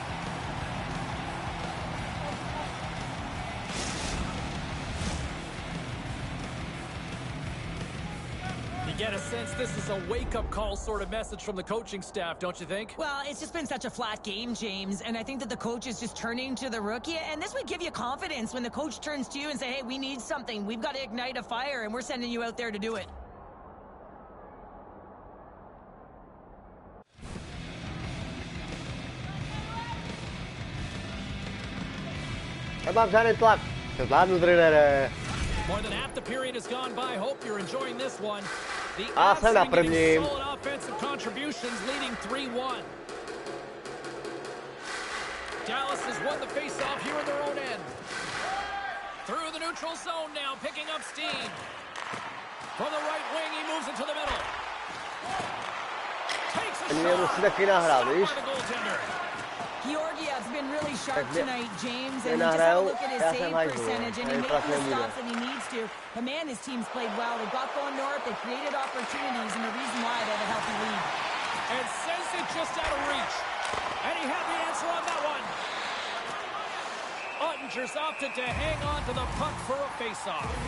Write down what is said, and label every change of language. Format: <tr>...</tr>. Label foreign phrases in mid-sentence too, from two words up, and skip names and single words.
<en>You get a sense this is a wake-up call sort of message from the coaching staff, don't you think? Well, it's just been such a flat game, James, and I think that the coach is just turning to the rookie, and this would give you confidence when the coach turns to you and say, hey, we need something. We've got to ignite a fire, and we're sending you out there to do it.</en> <cs>Mám žádný tlak. To zvládnu, trenére.</cs> <en>More than half the period has gone by. Hope you're enjoying this one. The</en> <cs>A jsem na prvním.</cs> <en>solid offensive contributions leading 3-1. Dallas has won the face-off here in their own end. Through the neutral zone now, picking up steam. From the right wing, he moves into the middle. Takes a shot. Stopped by the goaltender. Georgiev's been really sharp</en> <cs>Tak</cs> <en>tonight, James, and you just have a look at his</en> <cs>já</cs> <en>save</en> <cs>jsem hajzl,</cs> <en>percentage, and he</en> <cs>tady</cs> <en>makes</en> <cs>fakt</cs> <en>the</en> <cs>nebude.</cs> <en>stops that he needs to. But man, his team's played well. They got going north, they created opportunities, and the reason why they have a healthy lead. And sends it just out of reach. And he had the answer on that one. Ottinger's opted to hang on to the puck for a face-off.</en>